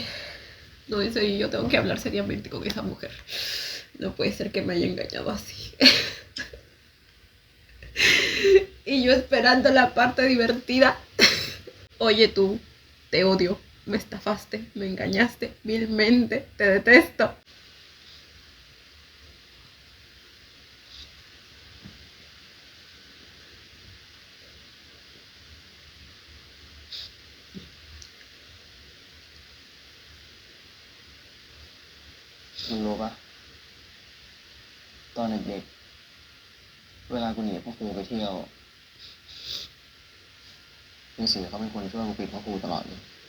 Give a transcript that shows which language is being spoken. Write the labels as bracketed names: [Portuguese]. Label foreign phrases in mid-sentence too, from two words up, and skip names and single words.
[Spanish] No, en serio, yo tengo que hablar seriamente con esa mujer. No puede ser que me haya engañado así. Y yo esperando la parte divertida. Oye tú, te odio, me estafaste, me engañaste vilmente, te detesto. [Thai] มึงรู้ปะตอนเด็กๆเวลากูหนีพ่อครูไปเที่ยวมีสิเขาเป็นคนช่วยกูปิดพ่อครูตลอดเลย